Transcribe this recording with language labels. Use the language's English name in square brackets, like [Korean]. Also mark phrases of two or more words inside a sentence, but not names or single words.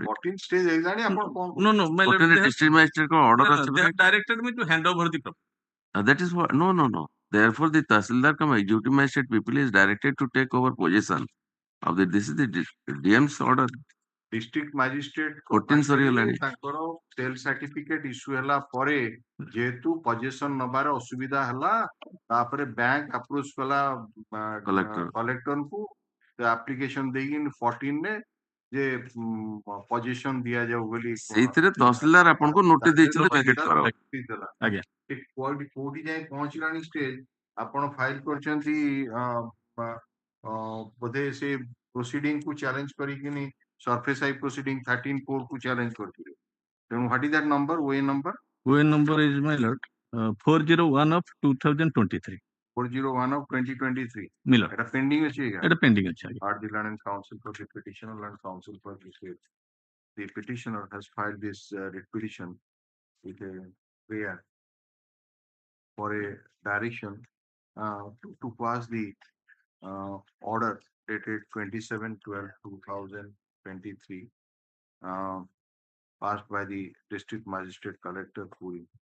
[English] 14 stage exam No, my lord. 14 district magistrate ko order They have directed me to hand over the property. that is what. No. Therefore, the Tahsildar cum executive magistrate people is directed to take over possession of the. This is the DM's order. District magistrate [Odia] 14 ସରିଗଲାଣି ତାଙ୍କର [English] sale certificate issue [Odia] ହେଲା ପରେ ଯେହେତୁ ପଜେସନ ନବାର ଅସୁବିଧା ହେଲା ତାପରେ [English] bank approach [Odia] କଲା କଲେକ୍ଟରଙ୍କୁ ଆପ୍ଲିକେସନ ଦେଇକି 14 ରେ ଯେ ପଜେସନ ଦିଆଯାଉ ବୋଲି ସେଇଥିରେ ତହସିଲଦାର ଆପଣଙ୍କୁ ନୋଟିସ ଦେଇଛନ୍ତି ଭ୍ୟାକେଟ କର ଆଜ୍ଞା କୋଉଠି ଯାଇ ପହଞ୍ଚିଲାଣି ଷ୍ଟେଜ ଆପଣ ଫାଇଲ କରିଛନ୍ତି ବୋଧେ ସେ ପ୍ରୋସିଡିଂ କୁ ଚ୍ୟାଲେଞ୍ଜ କରିକିନି SARFAESI ପ୍ରୋସିଡିଂ 13(4) କୁ ଚ୍ୟାଲେଞ୍ଜ କରିଥିଲେ. [English] Then what is that number? OA number? OA number is, my lord, 401 of 2023. 401 of 2023. Miller. It is pending achi. It is pending achi. Art the Land and Council for the petitioner and council for the state. The petitioner has filed this writ petition with a prayer for a direction to pass the order dated 27/12/2023 passed by the district magistrate collector Puri.